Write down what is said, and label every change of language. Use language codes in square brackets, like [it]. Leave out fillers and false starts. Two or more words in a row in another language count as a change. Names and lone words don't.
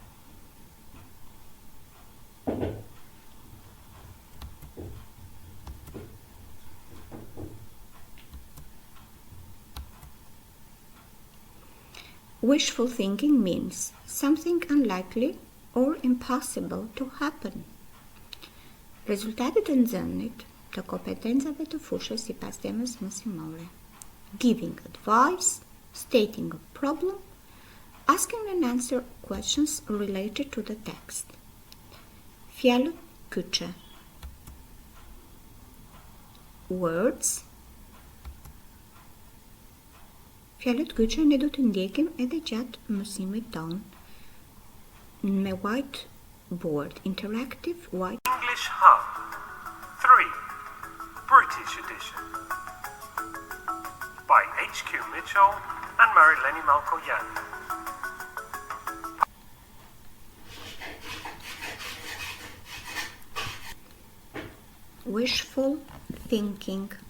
[en] Wishful thinking means something unlikely or impossible to happen. [sq] Rezultatet e nxënit të kompetencave të fushës sipas temës mësimore. [en] Giving advice, stating a problem, asking and answer questions related to the text. [sq] Fjalët kyçe. Words. Fjalët kyçe ne do të ndjekim edhe gjatë mësimit tonë me whiteboard, [en] interactive white. English Hub 3 British Edition by H.Q. Mitchell and Marileni Malkoyan. Wishful thinking.